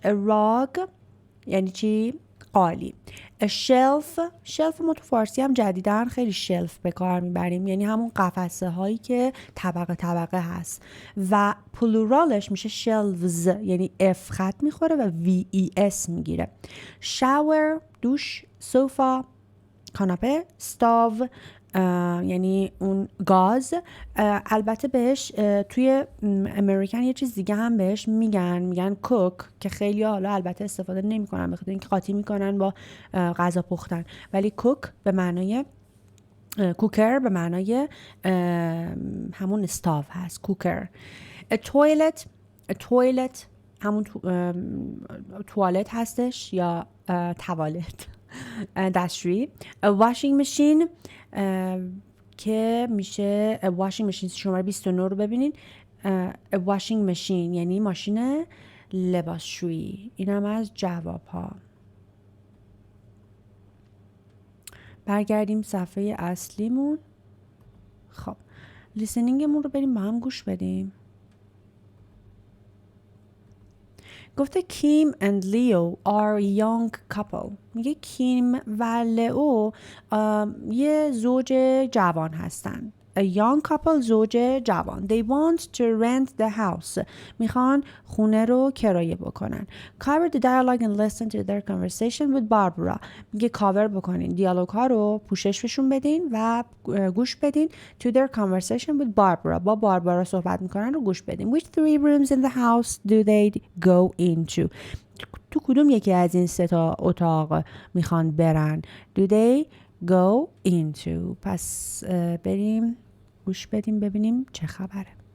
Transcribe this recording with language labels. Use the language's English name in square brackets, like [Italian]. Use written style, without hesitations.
[English] a rug [Persian] یعنی چی؟ قالی. [English] a shelf [Persian] ما تو فارسی هم جدیداً خیلی شلف به کار میبریم، یعنی همون قفسه هایی که طبقه هست و پلورالش میشه shelves یعنی F خط میخوره و VES میگیره. shower دوش. sofa کاناپه. stove یعنی اون گاز. البته بهش توی امریکن یه چیز دیگه هم بهش میگن کوک، که خیلی حالا البته استفاده نمیکنن بخاطر اینکه قاطی میکنن با غذا پختن، ولی کوک به معنای کوکر به معنای همون استاو هست، کوکر. تویلت همون توالت هستش یا توالت، دستشویی. واشینگ ماشین که میشه واشینگ ماشین شماره 29 رو ببینید. واشینگ ماشین یعنی ماشین لباسشویی. اینم از جواب ها. برگردیم صفحه اصلیمون. خب لیسنینگمون رو بریم با هم گوش بدیم. گفته [English] Kim and Leo are a young couple. [Persian] میگه کیم و لئو یه زوج جوان هستن. [English] A young couple [Persian] زوج جوان. [English] They want to rent the house. [Persian] میخوان خونه رو کرایه بکنن. [English] Cover the dialogue and listen to their conversation with Barbara. [Persian] میگه کاور بکنین دیالوگ ها رو پوشش بشون بدین و گوش بدین. [English] To their conversation with Barbara. [Persian] با باربارا صحبت میکنن رو گوش بدین. [English] Which 3 rooms in the house do they go into? [Persian] تو کدوم یکی از این 3 تا اتاق میخوان برن؟ [English] Do they go into. [Persian] پس بریم گوش بدیم ببینیم چه خبره.